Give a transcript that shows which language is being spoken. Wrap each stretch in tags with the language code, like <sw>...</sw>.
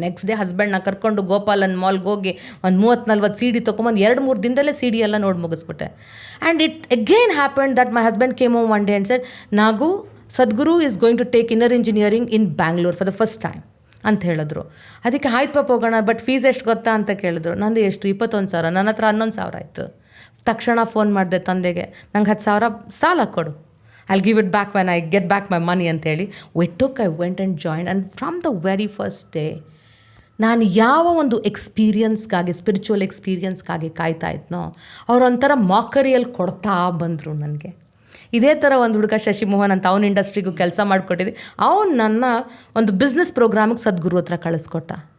<kn>Next day ಹಸ್ಬೆಂಡ್ನ ಕರ್ಕೊಂಡು ಗೋಪಾಲನ್ ಮಾಲ್ಗೆ ಹೋಗಿ ಒಂದು 30-40 CD ತೊಗೊಂಬಂದು 2-3 ದಿನದಲ್ಲೇ CD ಎಲ್ಲ ನೋಡಿ ಮುಗಿಸ್ಬಿಟ್ಟೆ.</kn> <en>and it again happened that my husband came home one day and said, Nagu, Sadhguru is going to take inner engineering in Bangalore for the first time</en> <kn>ಅಂತ ಹೇಳಿದ್ರು. ಅದಕ್ಕೆ ಆಯ್ತು ಪಾಪ ಹೋಗೋಣ, ಬಟ್ ಫೀಸ್ ಎಷ್ಟು ಗೊತ್ತಾ ಅಂತ ಕೇಳಿದ್ರು. ನಂದು ಎಷ್ಟು, 21,000. ನನ್ನ ಹತ್ರ 11,000 ಆಯಿತು. ತಕ್ಷಣ ಫೋನ್ ಮಾಡಿದೆ ತಂದೆಗೆ, ನಂಗೆ 10,000 ಸಾಲ ಕೊಡು,</kn> <en>I'll give it back when I get back my money</en> <kn>ಅಂತೇಳಿ.</kn> <en>I went and joined, and from the very first day</en> <kn>ನಾನು ಯಾವ ಒಂದು ಎಕ್ಸ್ಪೀರಿಯನ್ಸ್ಗಾಗಿ, ಸ್ಪಿರಿಚುವಲ್ ಎಕ್ಸ್ಪೀರಿಯನ್ಸ್ಗಾಗಿ ಕಾಯ್ತಾ ಇದ್ನೋ, ಅವರೊಂಥರ ಮಾಕರಿಯಲ್ಲಿ ಕೊಡ್ತಾ ಬಂದರು ನನಗೆ. ಇದೇ ಥರ ಒಂದು ಹುಡುಗ ಶಶಿಮೋಹನ್ ಅಂತ, ಅವನ ಇಂಡಸ್ಟ್ರಿಗೂ ಕೆಲಸ ಮಾಡಿಕೊಟ್ಟಿದ್ದೆ. ಅವನು ನನ್ನ ಒಂದು ಬಿಸ್ನೆಸ್ ಪ್ರೋಗ್ರಾಮಿಗೆ ಸದ್ಗುರು ಹತ್ರ ಕಳಿಸ್ಕೊಟ್ಟ.</kn>